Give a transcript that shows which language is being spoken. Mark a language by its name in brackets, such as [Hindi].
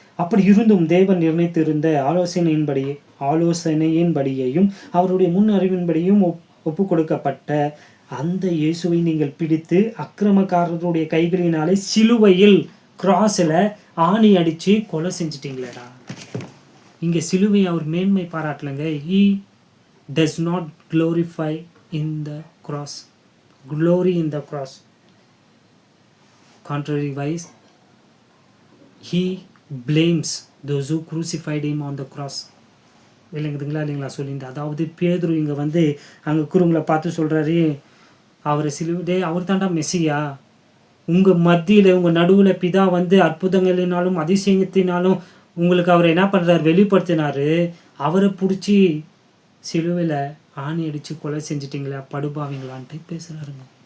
[Tamil] அப்படி இருந்தும் தேவன் நிர்ணயித்திருந்த ஆலோசனையின்படியையும் அவருடைய முன் அறிவின்படியும் ஒப்பு கொடுக்கப்பட்ட அந்த இயேசுவை நீங்கள் பிடித்து அக்கிரமக்காரருடைய கைகளினாலே சிலுவையில் கிராஸில் ஆணி அடித்து கொலை செஞ்சிட்டிங்களேடா. இங்கே சிலுவை அவர் மேன்மை பாராட்டலைங்க. [English] He does not glorify in the cross. Glory in the cross. Contrariwise, he blames those who crucified him on the cross. [Tamil] இல்லைங்களா சொல்லியிருந்தேன். அதாவது பேதுரு இங்கே அங்கே குருங்களை பார்த்து சொல்கிறாரு, அவரை சிலுவை, அவர் தாண்டா மெஸ்ஸியா, உங்கள் மத்தியில் உங்கள் நடுவில் பிதா அற்புதங்களினாலும் அதிசயத்தினாலும் உங்களுக்கு அவரை என்ன பண்ணுறாரு, வெளிப்படுத்தினார். அவரை பிடிச்சி சிலுவையில் ஆணி அடித்து கொலை செஞ்சிட்டிங்களா, படுபாவீங்களான்ட்டு பேசுகிறாருங்க.